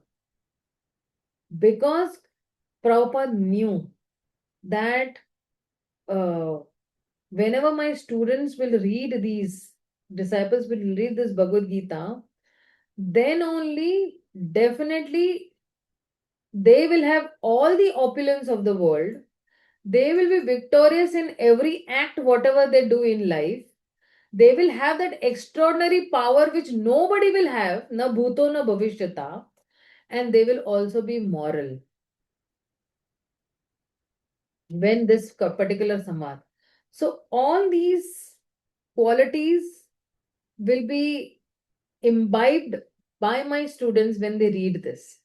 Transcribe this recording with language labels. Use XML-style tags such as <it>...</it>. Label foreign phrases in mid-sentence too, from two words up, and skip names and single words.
<en>Because Prabhupada knew that uh, whenever my students will read these, disciples will read this Bhagavad Gita, then only definitely they will have all the opulence of the world. They will be victorious in every act, whatever they do in life. They will have that extraordinary power which nobody will have,</en> <sa>न भूतो न भविष्यत,</sa> <en>and they will also be moral. When this particular samad. So all these qualities will be imbibed by my students when they read this.</en>